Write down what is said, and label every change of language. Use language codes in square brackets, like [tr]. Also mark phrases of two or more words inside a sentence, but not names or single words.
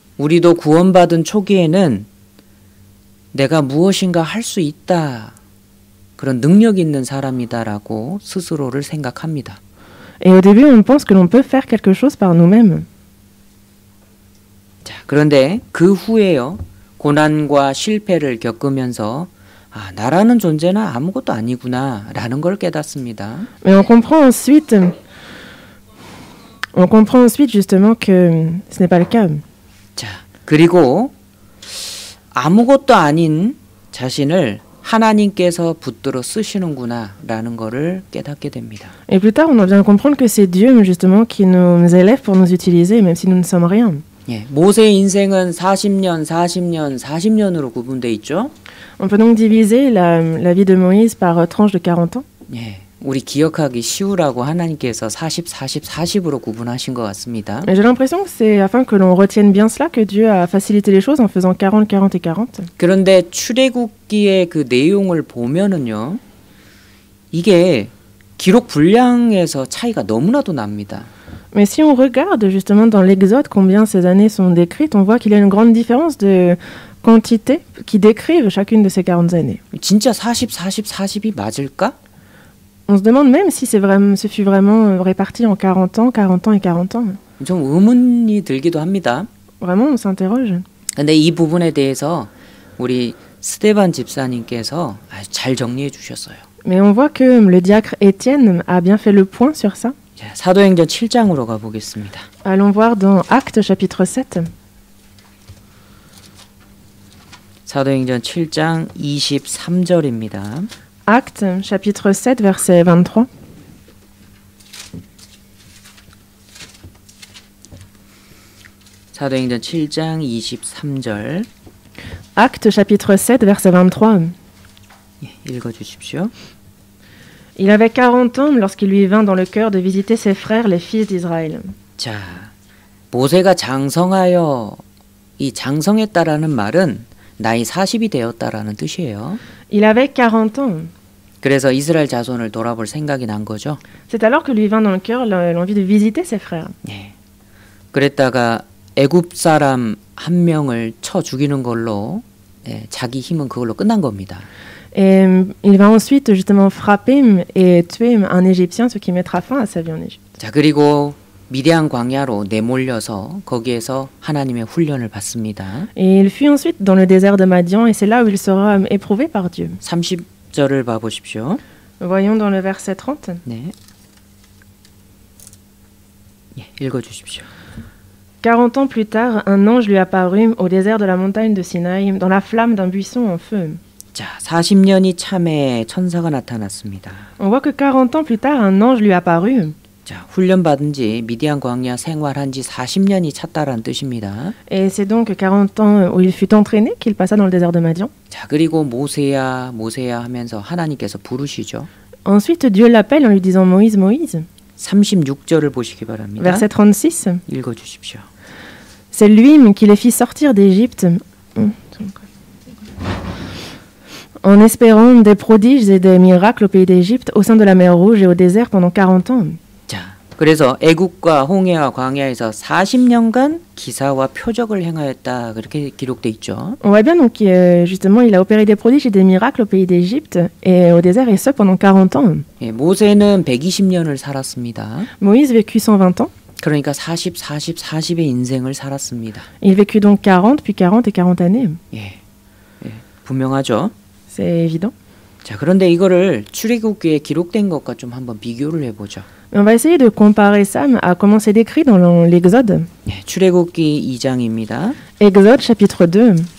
[ko] 우리도 구원받은 초기에는 내가 무엇인가 할 수 있다. 그런 능력 있는 사람이다라고 스스로를 생각합니다. [fr] Et au début, on pense que l'on peut faire quelque chose par nous-mêmes. [ko] 자, 그런데 그 후에요. 고난과 실패를 겪으면서 나라는 존재는 아무것도 아니구나라는 걸 깨닫습니다. [fr] Mais on comprend ensuite justement que ce n'est pas le cas. [ko] 자, 그리고 아무것도 아닌 자신을 하나님께서 붙들어 쓰시는구나라는 거를 깨닫게 됩니다. [fr] Et plus tard, on en vient à comprendre que c'est Dieu justement qui nous élève pour nous utiliser, même si nous ne sommes rien. [ko] 예, 모세의 인생은 40년, 40년, 40년으로 구분돼 있죠. [fr] On peut donc diviser la vie de Moïse par tranches de 40 ans. [ko] 예, 우리 기억하기 쉬우라고 하나님께서 40, 40, 40으로 구분하신 것 같습니다. [fr] Et j'ai l'impression que c'est afin que l'on retienne bien cela que Dieu a facilité les choses en faisant 40, 40 et 40. [ko] 그런데 출애굽기의 그 내용을 보면은요, 이게 기록 분량에서 차이가 너무나도 납니다. [fr] Mais si on regarde justement dans l'Exode combien ces années sont décrites, on voit qu'il y a une grande différence de quantité qui décrivent chacune de ces 40 années. [ko] 진짜 40, 40, 40이 맞을까? [fr] On se demande même si ce fut vraiment réparti en 40 ans, 40 ans et 40 ans. [ko] 좀 의문이 들기도 합니다. [fr] Vraiment, on s'interroge. [ko] 근데 이 부분에 대해서 우리 스테반 집사님께서 아주 잘 정리해 주셨어요. [fr] Mais on voit que le diacre Étienne a bien fait le point sur ça. [ko] 자, 사도행전 7장으로 가보겠습니다. [fr] Allons voir dans Actes chapitre 7. [ko] 사도행전 7장 23절입니다. [fr] Actes chapitre 7 verset 23. [ko] 사도행전 7장 23절. [fr] Actes chapitre 7 verset 23. [ko] 예, 읽어 주십시오. [fr] Il avait 40 ans lorsqu'il lui vint dans le cœur de visiter ses frères, les fils d'Israël. [ko] 자, 모세가 장성하여 이 장성했다라는 말은 나이 40이 되었다라는 뜻이에요. [fr] Il avait 40 ans. [ko] 그래서 이스라엘 자손을 돌아볼 생각이 난 거죠. [fr] C'est alors que lui vint dans le cœur l'envie de visiter ses frères. [ko] 예. 그랬다가 애굽 사람 한 명을 쳐 죽이는 걸로 자기 힘은 그걸로 끝난 겁니다. [fr] Et il va ensuite justement frapper et tuer un Égyptien, ce qui mettra fin à sa vie en Égypte. [ko] 자, 그리고 미디안 광야로 내몰려서 거기에서 하나님의 훈련을 받습니다. [fr] Et il fuit ensuite dans le désert de Madian et c'est là où il sera éprouvé par Dieu. [ko] 30절을 봐 보십시오. [fr] Voyons dans le verset 30. [ko] 네. 예, 읽어 주십시오. [fr] 40 ans plus tard, un ange lui apparut au désert de la montagne de Sinaï, dans la flamme d'un buisson en feu. [ko] 자, 40년이 참에 천사가 나타났습니다. [fr] On voit que 40 ans plus tard, un ange lui apparut. [ko] 자, 훈련 받은 지 미디안 광야 생활한 지 40년이 찼다라는 뜻입니다. [fr] Et c'est donc 40 ans où il fut entraîné qu'il passa dans le désert de Madian. [ko] 자, 그리고 모세야 모세야 하면서 하나님께서 부르시죠. [fr] Ensuite, Dieu l'appelle en lui disant Moïse, Moïse. [ko] 36절을 보시기 바랍니다. [fr] Verset 36. [ko] 읽어 주십시오. [fr] C'est lui qui les fit sortir d'Égypte en espérant des prodiges et des miracles au pays d'Égypte, au sein de la mer Rouge et au désert pendant 40 ans. [ko] 자, 그래서 애국과 홍해와 광야에서 40년간 기사와 표적을 행하였다 그렇게 기록돼 있죠. [fr] On voit bien donc justement il a opéré des prodiges et des miracles au pays d'Égypte et au désert et ce pendant 40 ans. [ko] 예, 모세는 120년을 살았습니다. [fr] Moïse vécut 120 ans. [ko] 그러니까 40, 40, 40의 인생을 살았습니다. [fr] Il vécut donc 40 puis 40 et 40 années. [ko] 예, 분명하죠. [fr] C'est évident. [ko] 자, 그런데 이거를 출애굽기에 기록된 것과 좀 한번 비교를 해보죠. [fr] On va essayer de comparer ça à comment c'est décrit dans l'Exode. [ko] 예, 출애굽기 2장입니다. [fr] Exode chapitre 2.